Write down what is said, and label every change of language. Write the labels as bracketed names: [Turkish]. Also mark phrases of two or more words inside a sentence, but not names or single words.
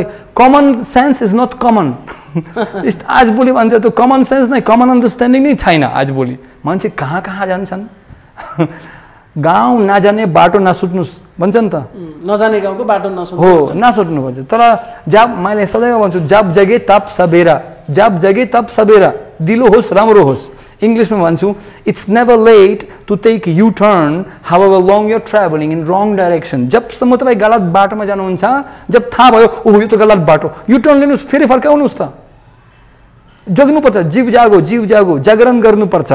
[English] Common sense is not common. [Nepali] आज भोलि भन्छ त्यो [English] common sense [Nepali] नै, [English] common understanding [Nepali] नै छैन। आज भोलि मान्छे कहाँ कहाँ जान्छन्। गाउँ नजाने बाटो नसुट्नुहोस् भन्छ नि त। नजाने गाउँको बाटो नसुट्नु हो, नसुट्नुपर्छ। तर जब मैले सदैव भन्छु, [Hindi] जब जगे तब सबेरा, जब जगे तब सबेरा, [Nepali] दिलो होस् राम्रो होस्। इङ्ग्लिसमा भन्छु, [English] It's never late to take U turn however long your travelling in wrong direction. [Nepali] जबसम्म तपाईँ गलत बाटोमा जानुहुन्छ, जब थाहा भयो ओहो यो त गलत बाटो, [English] U turn [Nepali] लिनुहोस्, फेरि फर्काउनुहोस् त। जग्नुपर्छ, जीव जागो, जीव जागो, जागरण गर्नुपर्छ।